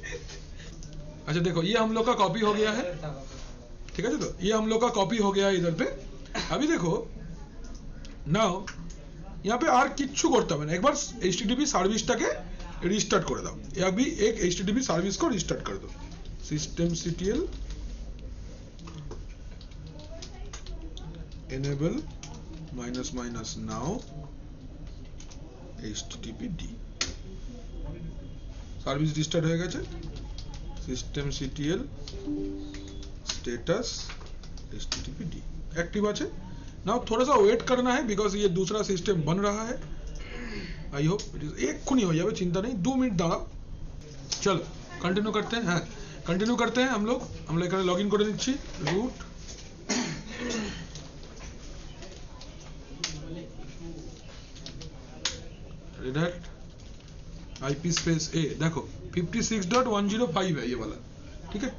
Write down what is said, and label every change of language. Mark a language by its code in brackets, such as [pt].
[hi] अच्छा देखो, ये हम लोग का कॉपी हो गया है, ठीक है। तो ये हम लोग का कॉपी हो गया है इधर पे। अभी देखो नाउ यहाँ पे [bn] আর কিচ্ছু করতে হবে না, একবার HTTP সার্ভিসটাকে রিস্টার্ট করে দাও। [hi] अभी एक HTTP सर्विस को रिस्टार्ट कर दो। [bn] systemctl enable --now httpd service restart হয়ে গেছে। systemctl status httpd एक्टिव আছে। [hi] नाउ थोड़ा सा वेट करना है बिकॉज ये दूसरा सिस्टम बन रहा है। [en] I hope it is [hi] एक खुनी हो जाए, चिंता नहीं, 2 मिनट दाঁড়াও। चलो कंटिन्यू करते हैं। हाँ कंटिन्यू करते हैं हम लोग [bn] এখানে লগইন করে নিচ্ছি। [hi] Root red hat IP space A, देखो 56.105 है ये वाला, ठीक है।